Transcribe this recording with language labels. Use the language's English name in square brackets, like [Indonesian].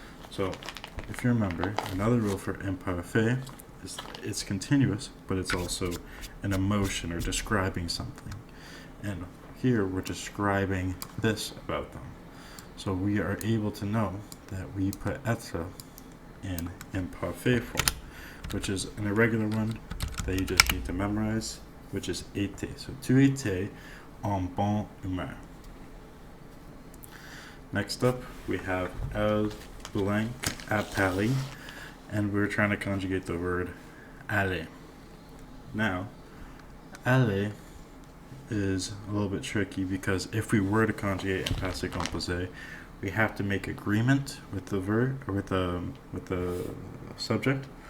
[English] So, if you remember, another rule for imparfait is it's continuous, but it's also an emotion or describing something. And here we're describing this about them. So we are able to know that we put être in imparfait form, which is an irregular one that you just need to memorize, which is été. [French] So tu étais en bonne humeur. [English] Next up, we have elle blank à Paris, and we're trying to conjugate the word aller. Now, aller is a little bit tricky because if we were to conjugate in passe composé, we have to make agreement with the verb or with the subject.